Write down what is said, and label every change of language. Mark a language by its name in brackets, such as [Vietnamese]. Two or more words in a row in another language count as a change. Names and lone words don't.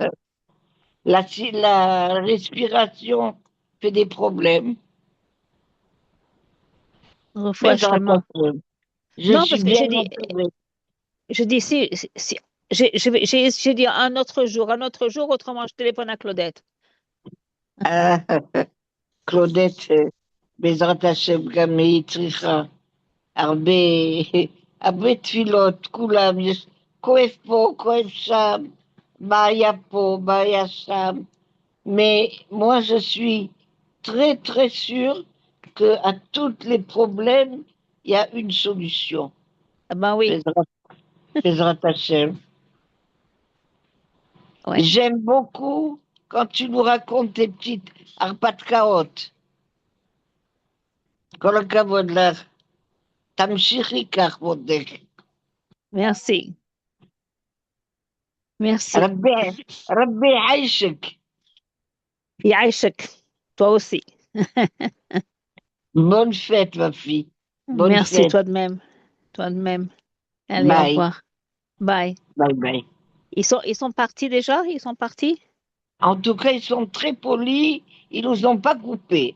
[French] La respiration fait des problèmes. Non, parce que je dis si j'ai dit un autre jour, autrement je téléphone à Claudette. Claudette, [Hebrew] בעזרת השם גם היא צריכה הרבה תפילות, כולם, יש כואב פה, כואב שם, בעיה פה, בעיה שם, [French] mais moi je suis très très sûre qu'à tous les problèmes, il y a une solution. Ah ben oui. [Hebrew] בעזרת השם. [French] Ouais. J'aime beaucoup quand tu nous racontes tes petites הרפתקאות. [Hebrew] כל הכבוד לך. תמשיכי כך, מותק. [French] Merci. Merci. [Hebrew] רבי יעישק. יעישק. [French] Toi aussi. Bonne fête, ma fille. Bonne Merci, fête. toi de même. Toi de même. Allez, Bye. au revoir. Bye. Bye bye. Ils sont partis déjà? Ils sont partis? En tout cas, ils sont très polis. Ils nous ont pas coupés.